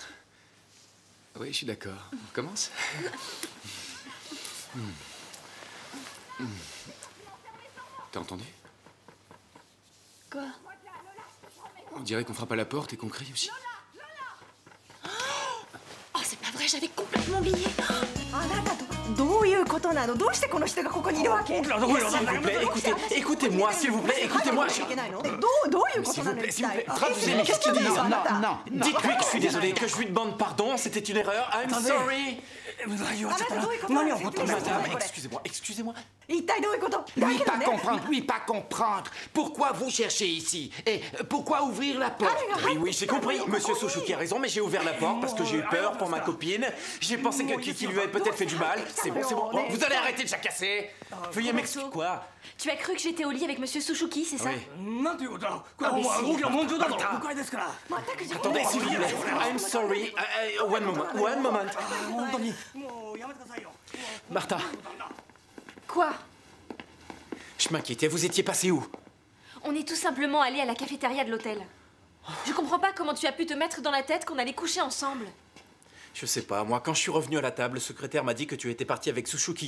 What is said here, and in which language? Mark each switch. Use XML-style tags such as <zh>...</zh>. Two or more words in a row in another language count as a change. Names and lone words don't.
<fr>Oui, je suis d'accord. On commence? T'as entendu? Quoi? On dirait qu'on frappe à la porte et qu'on crie aussi. Oh, c'est pas vrai, j'avais complètement oublié.</fr> <ja>あなたとどういうことなの？どうしてこの人がここにいるわけ？</ja> <fr>S'il vous plaît, écoutez-moi, s'il vous plaît, écoutez-moi.</fr> <ja>いけないの？どういうことなの？一体。</ja> <fr>Traduisez-moi, qu'est-ce qu'il dit? Non, non. Dites-lui que je suis désolé, que je lui demande pardon, c'était une erreur.</fr> <en>I'm sorry.</en> <ja>あなたどういうことなの？</ja> <fr>Madame, excusez-moi.</fr> <ja>一体どういうこと？だ</ja> <fr>Lui</fr> <ja>けど</ja> <fr>pas</fr> <ja>ね。</ja> <fr>comprendre, lui pas comprendre. Pourquoi vous cherchez ici? Et pourquoi ouvrir la porte? Oui, j'ai compris. Monsieur Suzuki a raison, mais j'ai ouvert la porte parce que j'ai eu peur pour ma copine. J'ai pensé qu'il lui avait peut-être fait du mal. C'est bon. Bon, vous allez arrêter de jacasser. Veuillez m'excuser. Quoi? Tu as cru que j'étais au lit avec Monsieur Suzuki, c'est ça? Oui.</fr> <ja>なんていうことだ。これはもう大きな問題だぞ。誤解ですから。</ja> <fr>Attendez, s'il vous plaît.</fr> <en>I'm sorry. One moment.</en> <ja>本当にもうやめてくださいよ。</ja> <fr>Martha, Quoi? je m'inquiétais. Vous étiez passé où? On est tout simplement allé à la cafétéria de l'hôtel. Je comprends pas comment tu as pu te mettre dans la tête qu'on allait coucher ensemble. Je sais pas. Moi, quand je suis revenu à la table, le secrétaire m'a dit que tu étais parti avec Suzuki.</fr>